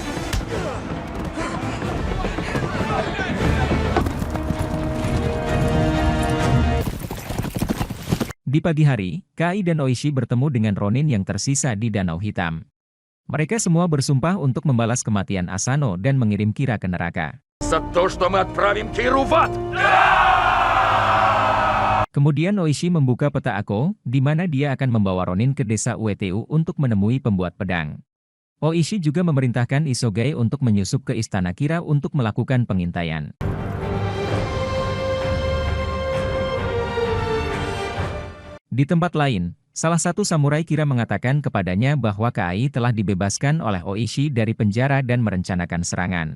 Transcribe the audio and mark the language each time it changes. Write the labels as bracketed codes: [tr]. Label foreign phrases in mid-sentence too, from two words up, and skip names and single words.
[id] Di pagi hari, Kai dan Oishi bertemu dengan Ronin yang tersisa di Danau Hitam. Mereka semua bersumpah untuk membalas kematian Asano dan mengirim Kira ke neraka. [ru] За то, что мы отправим Киру в ад! [id] Kemudian Oishi membuka peta Ako, di mana dia akan membawa Ronin ke desa Ueteu untuk menemui pembuat pedang. Oishi juga memerintahkan Isogai untuk menyusup ke istana Kira untuk melakukan pengintaian. Di tempat lain, salah satu samurai Kira mengatakan kepadanya bahwa Kai telah dibebaskan oleh Oishi dari penjara dan merencanakan serangan.